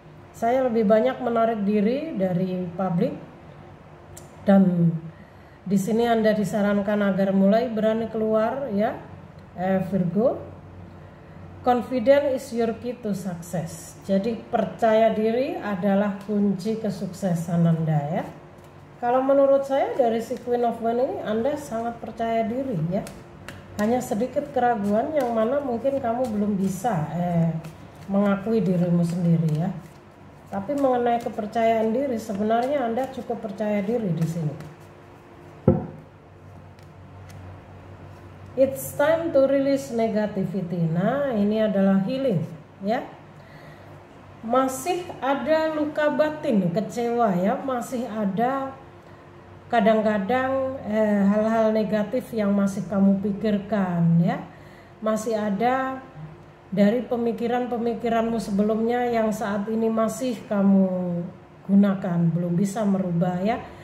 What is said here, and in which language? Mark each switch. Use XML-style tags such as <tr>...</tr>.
<id>Saya lebih banyak menarik diri dari publik, dan di sini Anda disarankan agar mulai berani keluar ya Virgo.</id> <en>Confidence is your key to success.</en> <id>Jadi percaya diri adalah kunci kesuksesan Anda ya. Kalau menurut saya dari si Queen of Wands ini, Anda sangat percaya diri ya. Hanya sedikit keraguan yang mana mungkin kamu belum bisa mengakui dirimu sendiri ya. Tapi mengenai kepercayaan diri, sebenarnya Anda cukup percaya diri di sini.</id> <en>It's time to release negativity.</en> <id>Nah, ini adalah healing ya. Masih ada luka batin, kecewa ya, masih ada kadang-kadang hal-hal negatif yang masih kamu pikirkan ya. Masih ada dari pemikiran-pemikiranmu sebelumnya yang saat ini masih kamu gunakan, belum bisa merubah ya.</id>